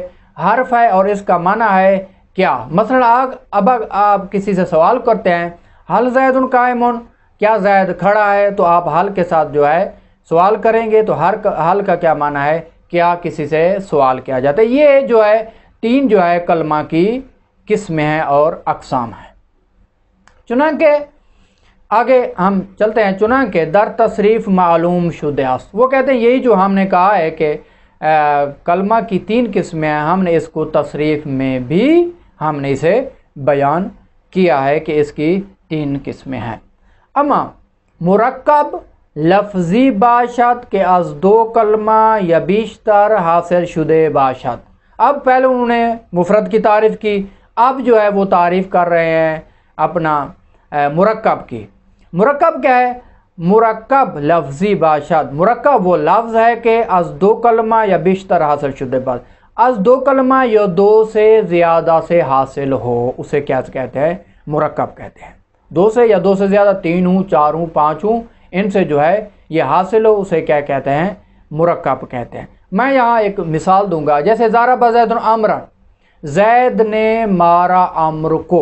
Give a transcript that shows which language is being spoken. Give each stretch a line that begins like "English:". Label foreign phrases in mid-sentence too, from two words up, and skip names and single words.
Urdu: حرف ہے اور اس کا معنی ہے کیا۔ مثلا اب آپ کسی سے سوال کرتے ہیں
Arabic: حل زید قائم،
Urdu: کیا زید کھڑا ہے، تو آپ حل کے ساتھ جو ہے سوال کریں گے، تو حل کا کیا معنی ہے؟ کیا کسی سے سوال کیا جاتا ہے۔ یہ جو ہے تین جو ہے کلمہ کی قسمیں ہیں اور اقسام ہیں۔ چنانکہ آگے ہم چلتے ہیں،
Persian: چنانکہ در تصریف معلوم شدہ است،
Urdu: وہ کہتے ہیں یہی جو ہم نے کہا ہے کہ کلمہ کی تین قسمیں ہیں، ہم نے اس کو تصریف میں بھی ہم نے اسے بیان کیا ہے کہ اس کی تین قسمیں ہیں۔
Persian: اما مرکب لفظی باشد کے از دو کلمہ یا بیشتر حاصل شدہ باشد۔
Urdu: اب پہلے انہوں نے مفرد کی تعریف کی، اب جو ہے وہ تعریف کر رہے ہیں اپنا مرکب کی۔ مرکب کیا ہے؟
Persian: مرکب لفظی باشد،
Urdu: مرکب وہ لفظ ہے کہ
Persian: از دو کلمہ یا بیشتر حاصل شدہ باشد، از دو کلمہ
Urdu: یا دو سے زیادہ سے حاصل ہو، اسے کیا کہتے ہیں؟ مرکب کہتے ہیں۔ دو سے یا دو سے زیادہ، تین ہوں، چار ہوں، پانچ ہوں، ان سے جو ہے یہ حاصل ہو، اسے کیا کہتے ہیں؟ مرکب کہتے ہیں۔ میں یہاں ایک مثال دوں گا، جیسے
Arabic: ضرب زید عمرا،
Urdu: زید نے مارا عمر کو۔